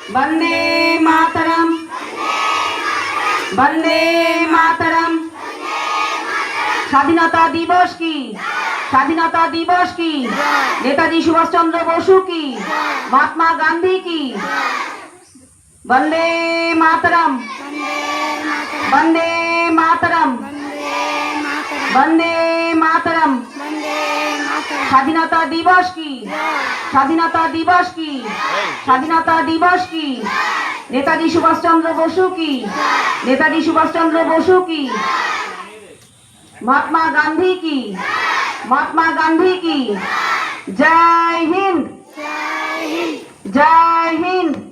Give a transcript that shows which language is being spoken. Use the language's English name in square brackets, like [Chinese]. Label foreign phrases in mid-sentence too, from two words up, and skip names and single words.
[Sanskrit] वंदे मातरम, वंदे मातरम। [Bangla] স্বাধীনতা দিবস কি, স্বাধীনতা দিবস কি, নেতাজি সুভাষ চন্দ্র বসু কি, মহাত্মা গান্ধী কি। [Sanskrit] वंदे मातरम, वंदे मातरम, वंदे मातरम। [Bangla] স্বাধীনতা দিবস কি, স্বাধীনতা দিবস কি, স্বাধীনতা দিবস কি, নেতাজি সুভাষ চন্দ্র বসু কি, নেতাজি সুভাষ চন্দ্র বসু কি, [Hindi] महात्मा गांधी की, महात्मा गांधी की। जय हिंद, जय हिंद।